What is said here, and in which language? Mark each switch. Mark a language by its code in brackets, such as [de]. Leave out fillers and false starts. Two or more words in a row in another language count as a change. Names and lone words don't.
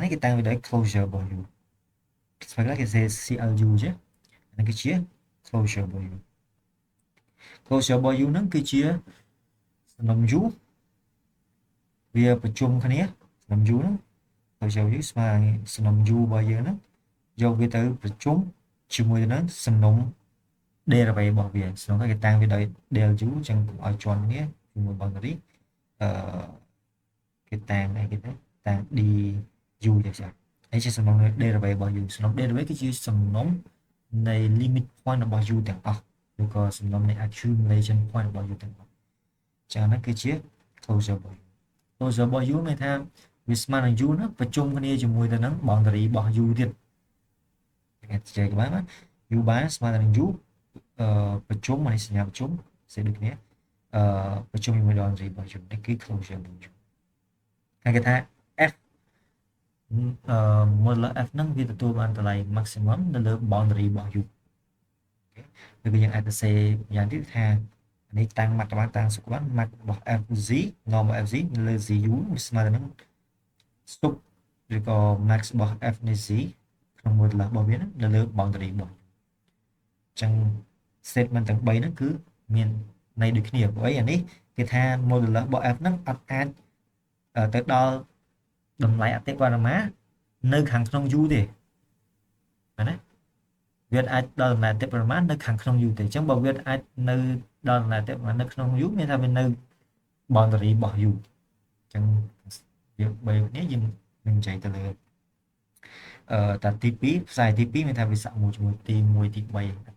[km] នេះគេតាំងវាដោយ closure របស់ u ស្វែងរកគេ CLU ចេះអានេះគឺជា closure របស់ u closure របស់ u ហ្នឹងគឺជាសំណុំ u វាប្រជុំគ្នាសំណុំ u ហ្នឹង closure u ស្មើសំណុំ u របស់យើងហ្នឹងយកវាទៅប្រជុំជាមួយនឹងសំណុំ derivative របស់វាសំណុំគេតាំងវាដោយ del u អញ្ចឹងឲ្យជាន់គ្នាជាមួយ boundary គេតាំងអីគេទៅតាំង d u ចឹងចានេះជាសំណុំ derivative របស់ u សំណុំ derivative គឺជាសំណុំនៃ [en] limit point [km] របស់ u ទាំងអស់ឬក៏សំណុំនៃ [en] accumulation point [km] របស់ u ទាំងអស់ចឹងហ្នឹងគឺជា closure របស់ u closure របស់ u មានថាវាស្មើនឹង u ណាប្រជុំគ្នាជាមួយទៅនឹង boundary របស់ u ទៀតគេនិយាយបាន u បានស្មើនឹង u ប្រជុំនេះសញ្ញាប្រជុំស្អីដូចគ្នាប្រជុំជាមួយ boundary របស់ u នេះគឺ closure របស់ u ហើយគេថា f modulus f ហ្នឹងវាទទួលបានតម្លៃ maximum នៅលើ boundary របស់ u ឬក៏យើងអាចទៅសេយ៉ាងទៀតថានេះតាំង max បានតាំងសុខបាន max របស់ fz normal fz នៅ លើ zu វាស្មើនឹង stop ឬក៏ max របស់ f នៃ z ក្នុង modulus របស់វានៅលើ boundary របស់អញ្ចឹង statement ទាំង3ហ្នឹង គឺមានន័យដូចគ្នាព្រោះអីអានេះគេថា modulus របស់ f ហ្នឹងអត់អាចទៅដល់តម្លៃអតិបរមានៅខាងក្នុង u ទេមែនទេវាអាចដល់តម្លៃអតិបរមានៅខាងក្នុង u ទេអញ្ចឹងបើវាអាចនៅដល់តម្លៃអតិបរមានៅក្នុង u មានថាវានៅ boundary របស់ u អញ្ចឹងវា3នេះយើងនឹងនិយាយទៅលើតាទី2ផ្សាយទី2មានថាវាសាក់មួយជាមួយទី1ទី3អូ